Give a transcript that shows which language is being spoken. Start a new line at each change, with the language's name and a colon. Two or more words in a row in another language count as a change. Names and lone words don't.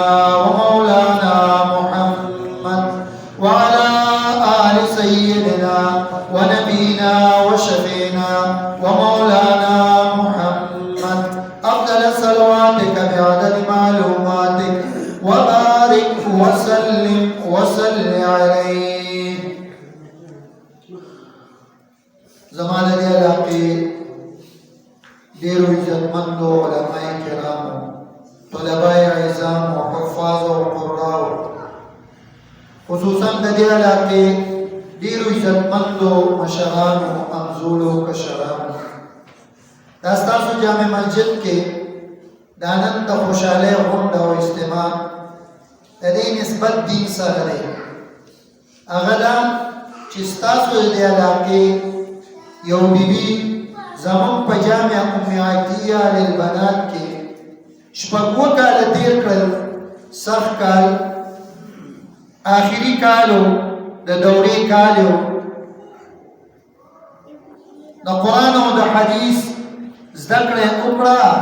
Arabic: ومولانا محمد وعلى آل سيدنا ونبينا وشفينا ومولانا محمد أفضل صلواتك بعدد معلوماتك وبارك وسلم وصل عليه زمان
Pashto: دي علاقه ډیرو عزتمندو علماء کرامو طلباء عظام و حفاظ و قراء خصوصا د دې علاقه ډیرو عزتمندو مشران و امزولو کشران دا ستاسو جامع مسجد کې د آنند خوشاله غونډه او اجتماع د دې نسبت دین سره دی هغه دا چې ستاسو د علاقه یو بیبي زمون په جامع ام عطیه للبنات کې شپږ کال تیر کړل سخت کال آخري کالو د دورې کالو د قرآن او د حدیث زده کړه وکړه